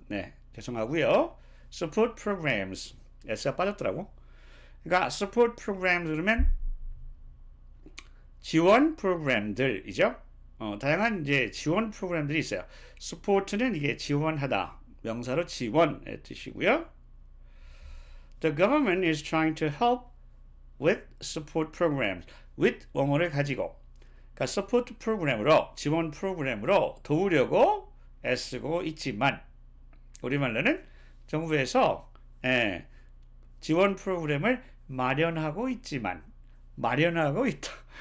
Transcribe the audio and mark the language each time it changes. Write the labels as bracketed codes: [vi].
[ko] 네, 죄송하고요. support programs. S가 빠졌더라고. 그러니까 support programs 그러면 지원 프로그램들이죠. 다양한 이제 지원 프로그램들이 있어요. support는 이게 지원하다. 명사로 지원의 뜻이고요. [en] The government is trying to help with support programs. [ko] with 원어를 가지고. 그러니까 support 프로그램으로 지원 프로그램으로 도우려고 애쓰고 있지만 우리말로는 정부에서 지원 프로그램을 마련하고 있지만 마련하고 있다.